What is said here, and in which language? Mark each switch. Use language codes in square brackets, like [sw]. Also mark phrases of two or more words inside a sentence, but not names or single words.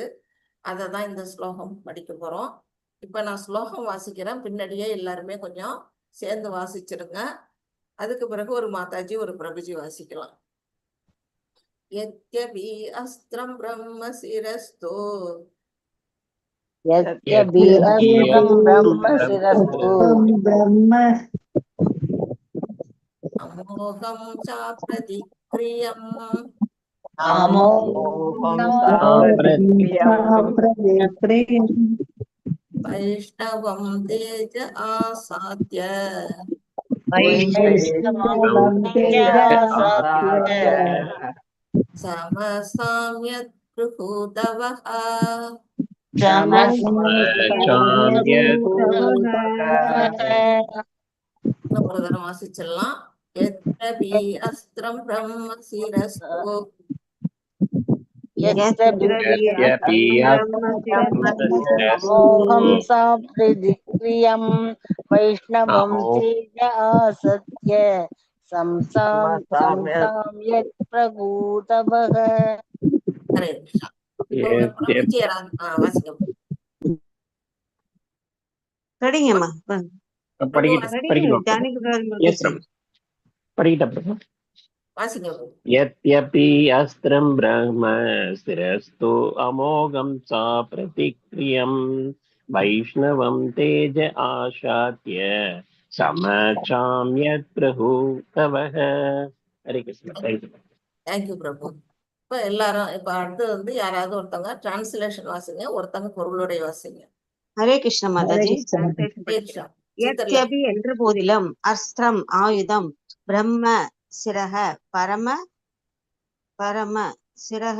[ta] அதை தான் இந்த ஸ்லோகம் படிக்க போறோம். இப்ப நான் ஸ்லோகம் வாசிக்கிறேன், பின்னாடியே எல்லாருமே கொஞ்சம் சேர்ந்து வாசிச்சிருங்க. அதுக்கு பிறகு ஒரு மாதாஜி ஒரு பிரபுஜி வாசிக்கலாம். [sa] यद्यपि अस्त्रं ब्रह्म शिरस्तो यद्यपि अस्त्रं ब्रह्मशिरस्तु अमोघं चाप्रतिक्रियं वैष्णवं तेज आसाद्य समशाम्यत् भृहूतवह. [ta] ஒரு தரம் வாசிச்சிடலாம். [sa] यद्यपि अस्त्रं ब्रह्म शिरस्तु अमोघं साप्रिदिक्रियं वैष्णवं तेज आसत्य संसाम्यत् प्रभूतवः. [ta] ஹரே கிருஷ்ணா. இப்போ ஒரு பிரபுஜி வாசிங்க. படிங்கம்மா. வாசிங்க. [sa] यद्यपि अस्त्रं ब्रह्म शिरस्तु अमोघं सा प्रतिक्रियं वैष्णवं तेज आशात्य समचाम्यत् प्रभूतवः. हरे कृष्ण. [ta] தேங்க்யூ பிரபு. இப்ப எல்லாரும் இப்ப அடுத்து வந்து யாராவது ஒருத்தவங்க டிரான்ஸ்லேஷன் வாசிங்க, ஒருத்தவங்க பொருளுடைய வாசிங்க. ஹரே கிருஷ்ண மாதாஜி. யத்யபி என்ற போதிலும் அஸ்திரம் ஆயுதம், [sa] ब्रह्म शिरक परम शिरक